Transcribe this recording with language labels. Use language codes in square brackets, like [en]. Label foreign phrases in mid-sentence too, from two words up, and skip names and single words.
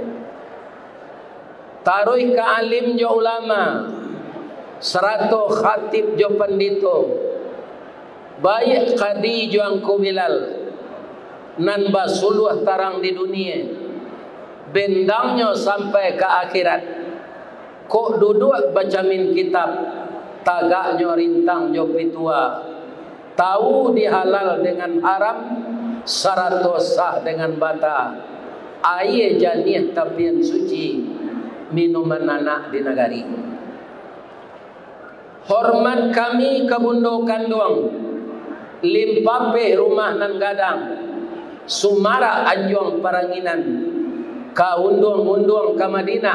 [min] taruh ke alim jo ulama, 100 khatib jo pandito, baik kadi jo angko Bilal, nan basuluh tarang di dunia, bendangnya sampai ke akhirat. Kok duduk bacamin kitab, tagaknya rintang jo pitua, tahu dihalal dengan haram, 100 sah dengan bata, air janih tapian suci, minuman anak di nagari. Hormat kami ke Bundo Kanduang, Limpape rumah nan gadang, Sumara Anjuang Paranginan, ka unduang-unduang ke Madinah,